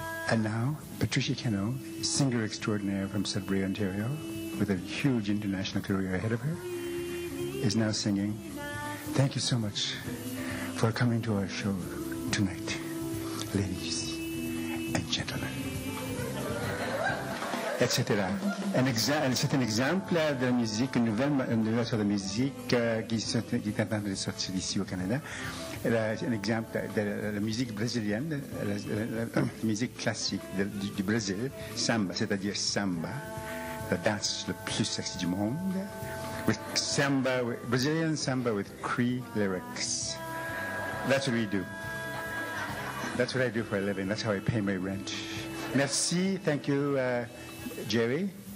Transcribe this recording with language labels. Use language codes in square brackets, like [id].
[en] And now, Patricia Keno, singer extraordinaire from Sudbury, Ontario, with a huge international career ahead of her, is now singing. Thank you so much for coming to our show tonight, ladies and gentlemen. Etc. [fr] C'est un exemple de la musique, une nouvelle sorte de musique qui est en train de sortir ici au Canada. Un exemple de la musique brésilienne, la musique classique du Brésil, samba, c'est-à-dire samba, la danse le plus sexy du monde, [en] with samba, Brazilian samba with Cree lyrics. That's what we do. That's what I do for a living. That's how I pay my rent. Merci, thank you, Jerry.